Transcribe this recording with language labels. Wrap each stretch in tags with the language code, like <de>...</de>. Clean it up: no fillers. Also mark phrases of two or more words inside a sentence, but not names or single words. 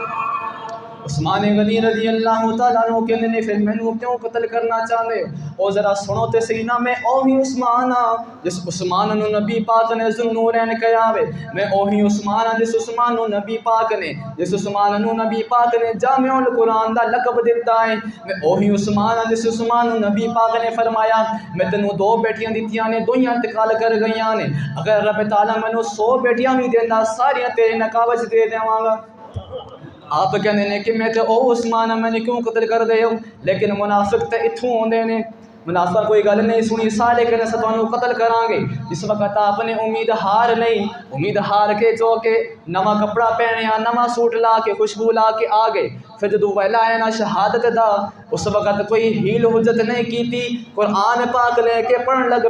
<pa>عثمان غنی</pa> <ar>رضی اللہ تعالیٰ عنہ</ar> <pa>کہنے نے پھر میں نو کیوں قتل کرنا چاہتے او ذرا سنو تے صحیح نا، میں اوہی عثمان ہاں جس عثمان نو نبی پاک نے ذوالنورین کہا وے، میں اوہی عثمان ہاں جس عثمان نو نبی پاک نے جامع القرآن دا لقب دیتا ہے، میں اوہی عثمان ہاں جس عثمان نو نبی پاک نے فرمایا میں تینوں 2 بیٹیاں دیتیاں نے، دویاں انتقال کر گئیاں نے، اگر رب تعالیٰ مینوں 100 بیٹیاں بھی دیندا ساریاں تیرے نکاح وچ دے دیواں گا۔ آپ کہنے نے کہ میں تے او عثمان میں نے کیوں قتل کر دے ہو، لیکن منافق تے اتھوں ہوندے نے، منافق کوئی گل نہیں سنی سارے کہنے سے تانوں قتل کراں گے۔ جس وقت آپ نے امید ہار کے جو کہ نواں کپڑا پہنیا نواں سوٹ لا کے خوشبو لا کے آ گئے، پھر جدوں ویلا آیا نا شہادت دا اس وقت کوئی ہیل حجت نہیں کیتی، قرآن پاک لے کے پڑھن لگ</pa>